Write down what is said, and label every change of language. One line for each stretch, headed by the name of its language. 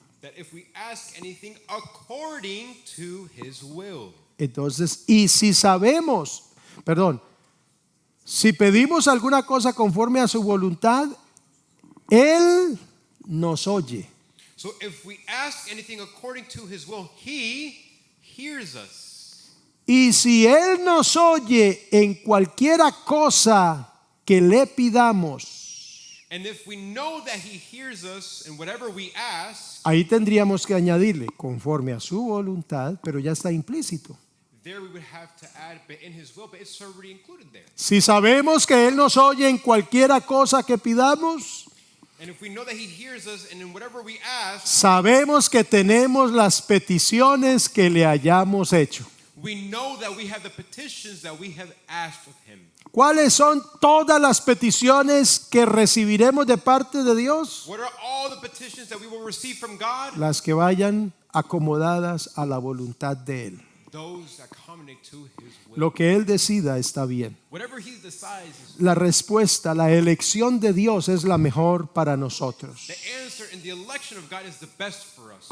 English: That if we ask anything according to His will.
Spanish: Entonces, y si sabemos, si pedimos alguna cosa conforme a su voluntad, Él nos oye.
English: So if we ask anything according to His will, He hears us.
Spanish: Y si Él nos oye en cualquiera cosa que le pidamos,
English: And if we know that He hears us in whatever we ask,
Spanish: ahí tendríamos que añadirle conforme a su voluntad, pero ya está implícito.
English: there we would have to add, but in His will, but it's already included there.
Spanish: Si sabemos que Él nos oye en cualquiera cosa que pidamos,
English: And if we know that He hears us and in whatever we ask,
Spanish: sabemos que tenemos las peticiones que le hayamos hecho.
English: we know that we have the petitions that we have asked of Him.
Spanish: ¿Cuáles son todas las peticiones que recibiremos de parte de Dios?
English: What are all the petitions that we will receive from God?
Spanish: Las que vayan acomodadas a la voluntad de Él.
English: Those that accommodate to His will.
Spanish: Lo que Él decida está bien.
English: Whatever He decides,
Spanish: La respuesta, la elección de Dios es la mejor para nosotros.
English: the answer and the election of God is the best for us.